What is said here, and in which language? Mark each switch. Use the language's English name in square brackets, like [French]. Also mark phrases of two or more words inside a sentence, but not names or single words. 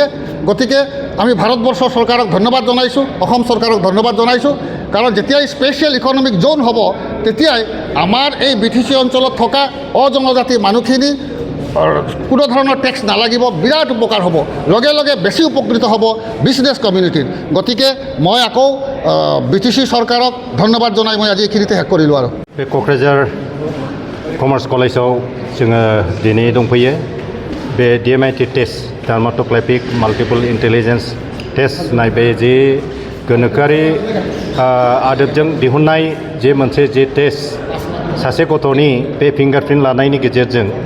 [Assamese] গতিকে আমি ভাৰতবৰ্ষৰ চৰকাৰক ধন্যবাদ জনাইছোঁ, অসম চৰকাৰক ধন্যবাদ জনাইছোঁ, কাৰণ যেতিয়াই [English] special economic zone [Assamese] হ'ব তেতিয়াই আমাৰ এই BTC অঞ্চলত থকা অজনজাতি মানুহখিনি কোনো ধৰণৰ টেক্স নালাগিব, বিৰাট উপকাৰ হ'ব, লগে লগে বেছি উপকৃত হ'ব [English] business community. [Assamese] গতিকে মই আকৌ BTC চৰকাৰক ধন্যবাদ জনাই মই আজি এইখিনিতে শেষ কৰিলোঁ। আৰু [Bodo] बे क'क्राझार कमार्स कलेजाव जोङो दिनै दंफैयो। बे [English] DMIT test dermatoglyphic multiple intelligence test [Bodo] होननाय बे जे गोनोखोआरि आदबजों दिहुननाय जे मोनसे जे टेस्ट, सासे गथ'नि बे फिंगारप्रिन्ट लानायनि गेजेरजों